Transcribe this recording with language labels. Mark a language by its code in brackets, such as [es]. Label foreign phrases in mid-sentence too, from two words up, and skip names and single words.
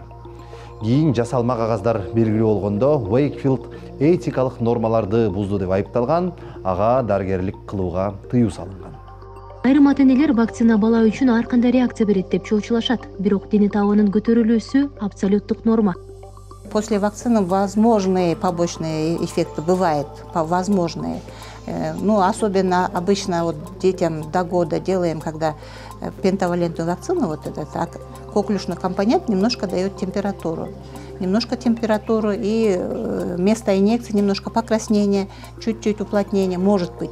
[ky] Кийин жасалма кагаздар белгилүү болгондо Уэйкфилд этикалык нормаларды бузду деп айыпталган, ага дарыгерлик кылууга тыюу салынган. Айрым ата-энелер вакцина бала үчүн ар кандай реакция берет деп чоочулашат, бирок дене табынын көтөрүлүүсү абсолюттук норма. [ru] После вакцины возможные побочные эффекты бывают, возможные. Ну, особенно обычно вот детям до года делаем, когда пентавалентную вакцину, вот этот коклюшный компонент немножко дает температуру. Немножко температуру и вместо инъекции немножко покраснение, чуть-чуть уплотнение может быть.